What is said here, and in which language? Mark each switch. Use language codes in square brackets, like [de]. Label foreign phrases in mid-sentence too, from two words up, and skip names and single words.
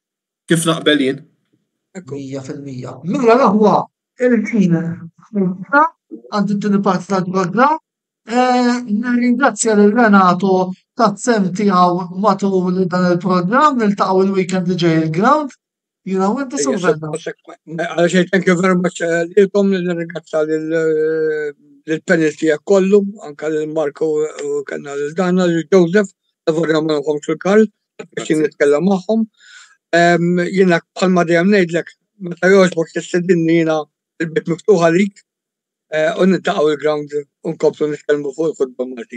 [mt] 100%. Kif naqbel jien? 100%. Mela naħwa il-ħin għand it-tieni parti tal-programm. Nirringrazzja lil Renato tat-sem tiegħu matul dan il-programm, niltaqgħu il-weekend li ġej il-ground. [en] You know, [mt] inti survenna. Għalxej, [en] thank you very much [mt] lilkom, nirringrazzja lil-panel tiegħek kollu, anke lil Marko u kanna lil Dana, lil Joseph, lavorna magħhom fil-Karl, biex nitkellem magħhom. Jiena bħalma dejjem ngħidlek, meta jogħġbok tistedinni jiena il-bit miftuħa lik, u niltaqgħu il-ground u nkomplu nitkellmu fuq il-futbol Malti.